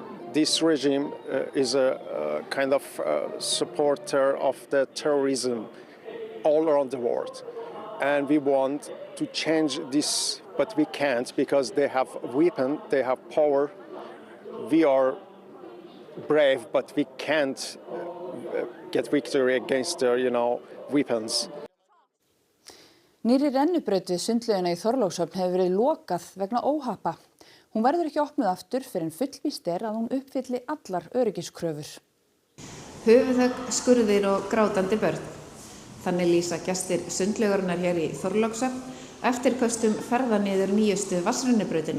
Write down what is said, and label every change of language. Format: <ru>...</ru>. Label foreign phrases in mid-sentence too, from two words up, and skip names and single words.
<en>This regime is a kind of supporter of the terrorism all around the world. And we want to change this, but we can't because they have weapons, they have power. We are brave, but we can't get victory against their, weapons.</en> <is>Nýrri rennubraut við sundlaugina í Þorlákshöfn hefur verið lokað vegna óhappa. Hún verður ekki opnuð aftur fyrr en fullvíst er að hún uppfylli allar öryggiskröfur. Höfuðhögg, skurðir og grátandi börn. Þannig lýsa gestir sundlaugarinnar hér í Þorlákshöfn eftir köstum ferða niður nýjustu vatnsrennibrautina.</is>